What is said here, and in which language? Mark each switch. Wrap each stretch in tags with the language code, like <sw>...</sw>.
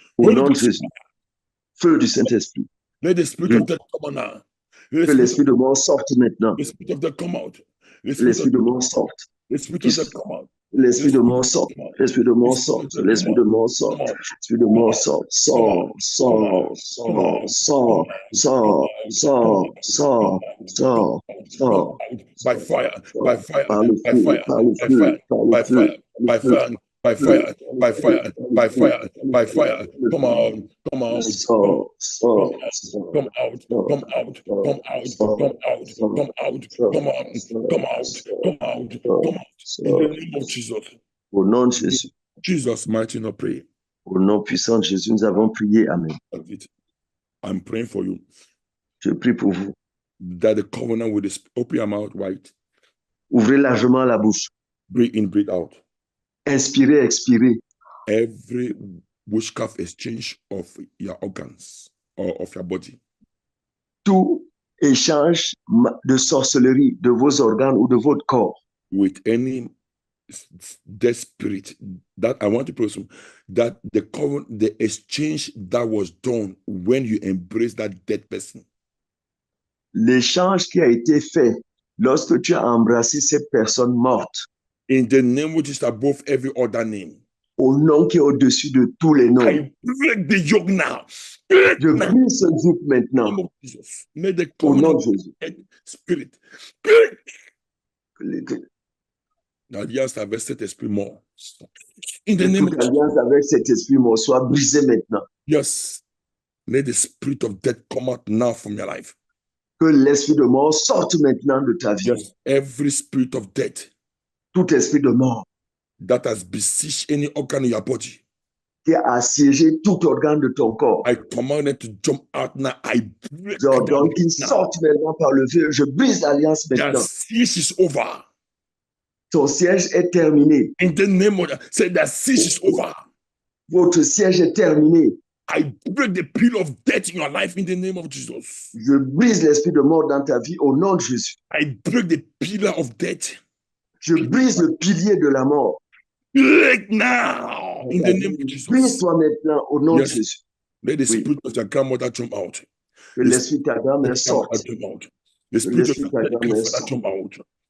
<fr>Au nom de Jésus, feu du Saint-Esprit.</fr> <en>Let the spirit of death come on now.</en> <fr>Que l'esprit de mort sorte maintenant.</fr> <en>The spirit of death come out.</en> <fr>L'esprit de mort sorte.</fr> <en>The spirit of death come out.</en> <fr>L'esprit de mort sorte. L'esprit de mort sorte. L'esprit de mort sorte. L'esprit de mort sorte. Sort, sort, sort, sort, sort, sort, sort, sort, sort.</fr> <en>By fire, by fire,</en> <fr>Par le</fr> <en>by</en> <fr>feu,</fr> <en>fire,</en> <fr>par le</fr> <en>by</en> <fr>feu,</fr> <en>fire,</en> <fr>par le</fr> <en>by</en> <fr>feu,</fr> <en>fire, by fire, by fire, by fire, by fire, by fire. Come out, come out,</en> <fr>sort, sort,</fr> <en>come out, come out, come out, come out, come out, come out, come out, come out, come out. In the name of Jesus.</en> <fr>Au nom de Jésus.</fr> <en>Jesus' mighty name, pray.</en> <fr>Au nom puissant de Jésus, nous avons prié.</fr> <en>Amen. I'm praying for you.</en> <fr>Je prie pour vous.</fr> <en>That the covenant will open your mouth wide.</en> <fr>Ouvrez largement la bouche.</fr> <en>Breathe in, breathe out.</en> <fr>Inspirez, expirez.</fr> <en>Every witchcraft exchange of your organs or of your body.</en> <fr>Tout échange de sorcellerie de vos organes ou de votre corps.</fr> <en>With any dead spirit, that I want to presume that the exchange that was done when you embrace that dead person.</en> <fr>L'échange qui a été fait lorsque tu as embrassé cette personne morte.</fr> <en>In the name which is above every other name.</en> <fr>Au nom qui est au-dessus de tous les noms.</fr> <en>I break the yoke now.</en> <fr>Je brise ce yoke maintenant.</fr> <en>May the</en> <fr>au nom de Jésus.</fr> <en>Spirit.</en> <fr>L'alliance avec cet esprit mort.</fr> <en>In the name of</en> <fr>l'alliance avec cet esprit mort soit brisée maintenant.</fr> <en>Yes. Let the spirit of death come out now from your life.</en> <fr>Que l'esprit de mort sorte maintenant de ta vie.</fr> <en>Yes. Every spirit of death.</en> <fr>Tout esprit de mort.</fr> <en>That has besieged any organ in your body.</en> <fr>Qui a assiégé tout organe de ton corps.</fr> <en>I command it to jump out now. I break.</en> <fr>J'ordonne qu'il sorte maintenant par le feu. Je brise l'alliance maintenant.</fr> <en>The siege is over.</en> <fr>Ton siège est terminé.</fr> <en>In the name of say the siege is over.</en> <fr>Votre siège est terminé.</fr> <en>I break the pillar of death in your life in the name of Jesus.</en> <fr>Je brise l'esprit de mort dans ta vie au nom de Jésus.</fr> <en>I break the pillar of death.</en> <fr>Je brise le pilier de la mort.</fr> <en>Break now in the name of Jesus.</en> <fr>Brise-toi maintenant au nom de Jésus.</fr> <en>Let the spirit of your grandmother jump out.</en> <fr>Que l'esprit de ta grand-mère sorte.</fr> <en>The spirit of your grandfather jump out.</en>